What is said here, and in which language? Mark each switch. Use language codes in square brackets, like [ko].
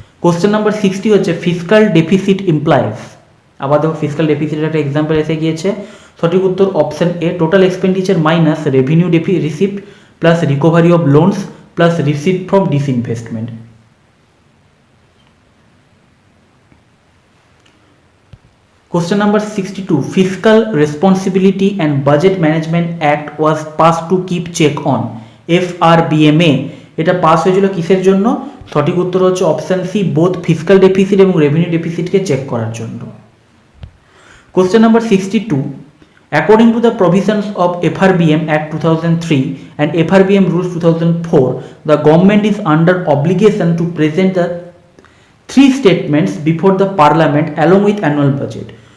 [bn] Question number 60 হচ্ছে fiscal deficit implies. আবার দেখো ফিসকাল ডেফিসিটের একটা এক্সাম্পল এসে গিয়েছে, সঠিক উত্তর option A, [en] Total expenditure minus revenue receipt plus recovery of loans plus receipt from disinvestment. Question number 62, Fiscal Responsibility and Budget Management Act was passed to keep check on FRBMA। [bn] এটা pass হয়েছিল কিসের জন্য? সঠিক উত্তর হচ্ছে option C, both fiscal deficit এবং revenue ডেফিসিটকে check করার জন্য। [en] Question number 62, according to the provisions of FRBM Act 2003 and FRBM Rules 2004, the government is under obligation to present the 3 statements before the parliament along with annual budget।